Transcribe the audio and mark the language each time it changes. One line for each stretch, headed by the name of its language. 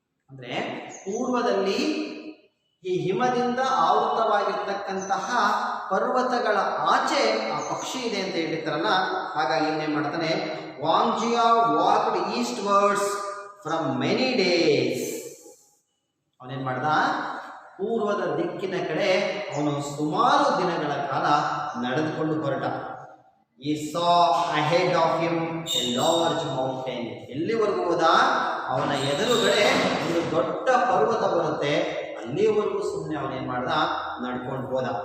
Kannada: ಅಂದ್ರೆ ಪೂರ್ವದಲ್ಲಿ ಈ ಹಿಮದಿಂದ ಆವೃತವಾಗಿರ್ತಕ್ಕಂತಹ ಪರ್ವತಗಳ ಆಚೆ ಆ ಪಕ್ಷಿ ಇದೆ ಅಂತ ಹೇಳಿರ್ತಾರಲ್ಲ, ಹಾಗಾಗಿ ಏನೇನ್ ಮಾಡ್ತಾನೆ,
English: Wangjia walked eastwards from many days.
Kannada: ಅವನೇನ್ ಮಾಡ್ದ, ಪೂರ್ವದ ದಿಕ್ಕಿನ ಕಡೆ ಅವನು ಸುಮಾರು ದಿನಗಳ ಕಾಲ ನಡೆದುಕೊಂಡು ಹೊರಟ.
English: He saw ahead of him a large mountain.
Kannada: ಎಲ್ಲಿವರೆಗೂ ಹೋದ? ಅವನ ಎದುರುಗಡೆ ಒಂದು ದೊಡ್ಡ ಪರ್ವತ ಬರುತ್ತೆ. ಅಲ್ಲಿವರೆಗೂ ಸುಮ್ಮನೆ ಅವನೇನ್ ಮಾಡ್ದ? ನಡ್ಕೊಂಡು ಹೋದ.